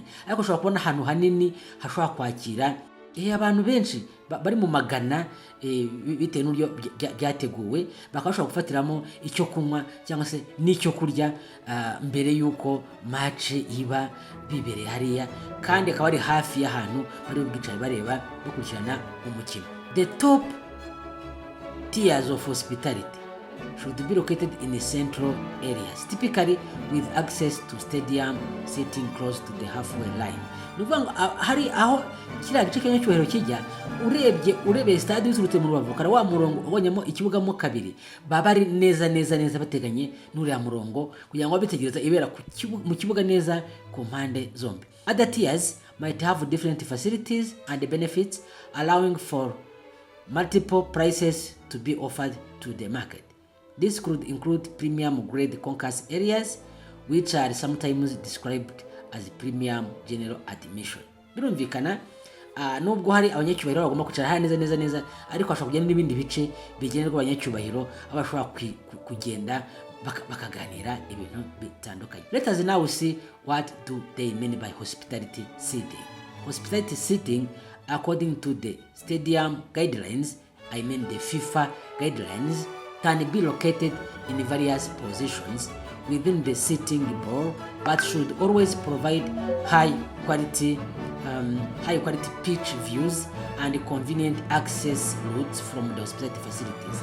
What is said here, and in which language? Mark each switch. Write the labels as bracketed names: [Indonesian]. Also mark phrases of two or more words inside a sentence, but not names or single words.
[Kinyarwanda] Ariko ushobora kubona ahantu hanini hashobora kwakira abantu benshi bari mu magana, bitewe n'uburyo byateguwe, bakashobora gufatiramo icyo kunywa cyangwa se n'icyo kurya mbere y'uko match iba bibereye hariya, kandi akaba ari hafi y'ahantu bari bwicaye bareba bakurikirana umukino. [English] The top tiers of hospitality should be located in central areas, typically with access to stadium seating close to the halfway line. [Kinyarwanda] Nuvuga hari aho kiriya gice cy'abanyacyubahiro kijya, urebye stade usurutse mu rubavu kara wa murongo ubonyemo ikibuga mo kabiri, baba ari neza bateganye n'uriya murongo kugira ngo bitegereza ibera mu kibuga neza ku mpande zombi. [English] Other tiers might have different facilities and benefits, allowing for multiple prices to be offered to the market. This could include premium grade concourse areas, which are sometimes described as premium general admission. [Kinyarwanda] Birumvikana nubwo hari abanyacyubahiro bagomba kwicara hari neza, ariko hashobora kugenda n'ibindi bice bigenerwa abanyacyubahiro abashobora kugenda bakaganira ibintu bitandukanye. [English] Let us now see what do they mean by hospitality seating. Hospitality seating, according to the stadium guidelines, I mean the FIFA guidelines, can be located in various positions within the seating ball, but should always provide high quality pitch views and convenient access routes from the hospitality facilities.